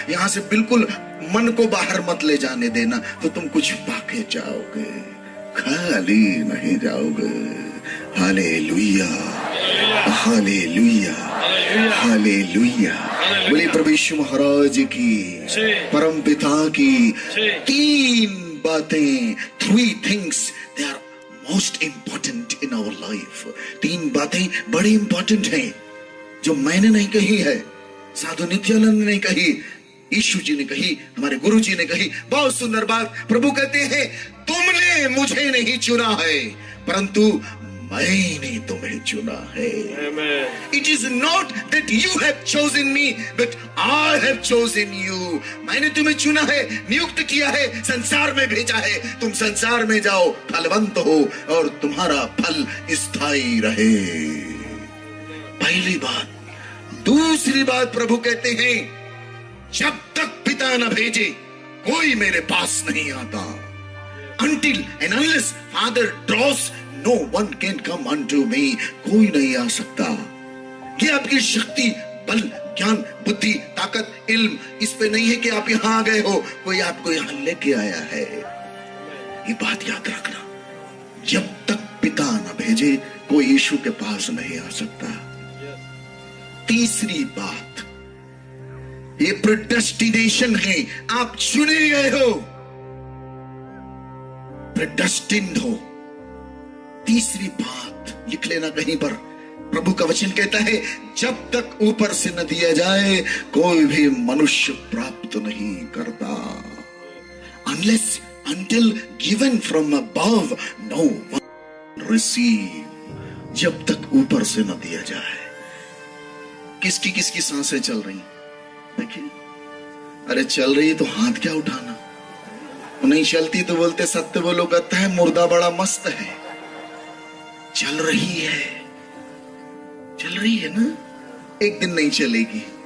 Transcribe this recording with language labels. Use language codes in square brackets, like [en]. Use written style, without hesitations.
[hi] यहां से बिल्कुल मन को बाहर मत ले जाने देना, तो तुम कुछ पाके जाओगे, खाली नहीं जाओगे। Hallelujah, hallelujah, hallelujah. बोले प्रभु यीशु महाराज की, परम पिता की। 3 बातें, [en] 3 things, they are most important in our life। [hi] 3 बातें बड़ी इंपॉर्टेंट हैं, जो मैंने नहीं कही है, साधु नित्यानंद ने नहीं कही, यीशु जी ने कही, हमारे गुरु जी ने कही। बहुत सुंदर बात। प्रभु कहते हैं, तुमने मुझे नहीं चुना है, परंतु मैंने तुम्हें चुना है। [en] It is not that you have chosen me, but I have chosen you। [hi] मैंने तुम्हें चुना है, नियुक्त किया है, संसार में भेजा है। तुम संसार में जाओ, फलवंत हो और तुम्हारा फल स्थायी रहे। पहली बात। दूसरी बात, प्रभु कहते हैं, जब तक पिता न भेजे कोई मेरे पास नहीं आता। [en] Until and unless Father draws, no one can come unto me। [hi] कोई नहीं आ सकता। ये आपकी शक्ति, बल, ज्ञान, बुद्धि, ताकत, इल्म इस पे नहीं है कि आप यहां आ गए हो, कोई आपको यहां लेके आया है। ये बात याद रखना, जब तक पिता ना भेजे कोई यीशु के पास नहीं आ सकता। तीसरी बात, ये प्रेडेस्टिनेशन है, आप चुने गए हो, प्रेडेस्टिन्ड हो। तीसरी बात लिख लेना कहीं पर, प्रभु का वचन कहता है जब तक ऊपर से न दिया जाए कोई भी मनुष्य प्राप्त नहीं करता। [en] Unless until given from above no one receive। [hi] जब तक ऊपर से न दिया जाए। किसकी किसकी सांसें चल रही देखिए, अरे चल रही तो हाथ क्या उठाना, नहीं चलती तो बोलते सत्य बोलो, कहता है मुर्दा बड़ा मस्त है। चल रही है, चल रही है ना, एक दिन नहीं चलेगी।